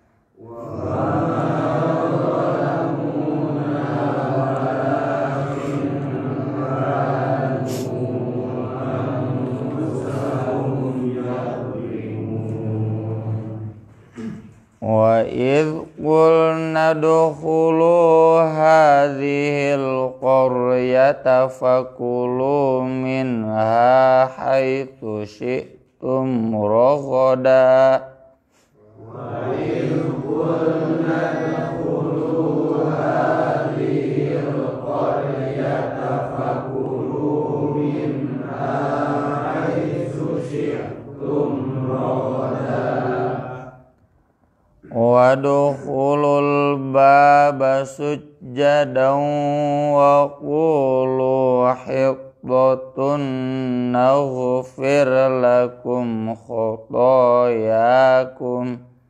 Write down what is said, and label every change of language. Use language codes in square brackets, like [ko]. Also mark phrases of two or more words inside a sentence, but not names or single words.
[ar] وإذ قلنا ادخلوا هذه القرية فكلوا منها حيث شئتم رغدا. وإذ قلنا ادخلوا هذه القرية فكلوا منها حيث شئتم رغدا. وادخلوا الباب سجدا وقولوا حطة نغفر لكم خطاياكم.